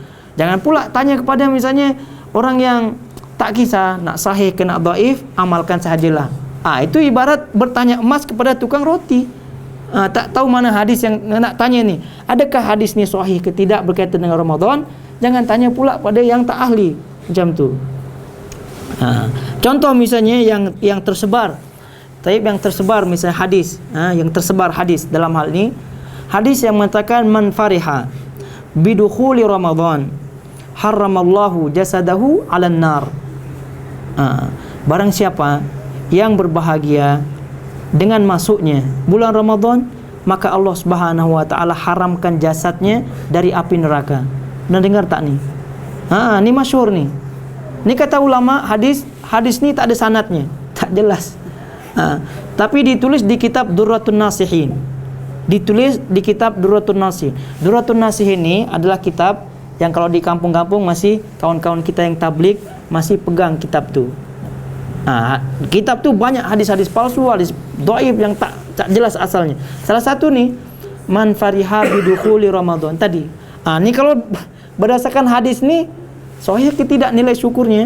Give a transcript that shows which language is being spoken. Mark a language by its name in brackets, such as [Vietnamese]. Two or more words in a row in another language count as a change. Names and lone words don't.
[Malay] Jangan pula tanya kepada misalnya orang yang tak kisah nak sahih ke nak dhaif, amalkan sahajalah. Itu ibarat bertanya emas kepada tukang roti. Tak tahu mana hadis yang nak tanya ni. Adakah hadis ni sahih ke tidak berkaitan dengan Ramadan? Jangan tanya pula pada yang tak ahli macam tu. Contoh misalnya yang tersebar. Yang tersebar misalnya hadis, yang tersebar hadis dalam hal ini, hadis yang mengatakan [Arabic] من فرح بدخول رمضان حرم الله جسده على النار. [Malay] Barang siapa yang berbahagia dengan masuknya bulan Ramadan, maka Allah [Arabic] سبحانه وتعالى [Malay] haramkan jasadnya dari api neraka. Pernah dengar tak ni? Ni masyhur ni. Ni kata ulama hadis ni tak ada sanadnya, tak jelas. Tapi ditulis di kitab Durratun Nasihin. Ditulis di kitab Durratun Nasihin. Durratun Nasihin ini adalah kitab yang kalau di kampung-kampung masih kawan-kawan kita yang tabligh masih pegang kitab tu. Kitab tu banyak hadis-hadis palsu, hadis dhaif yang tak jelas asalnya. Salah satu ni [Arabic] من فرح بدخول رمضان [Malay] tadi. Ni kalau berdasarkan hadis ni sahih ke tidak nilai syukurnya?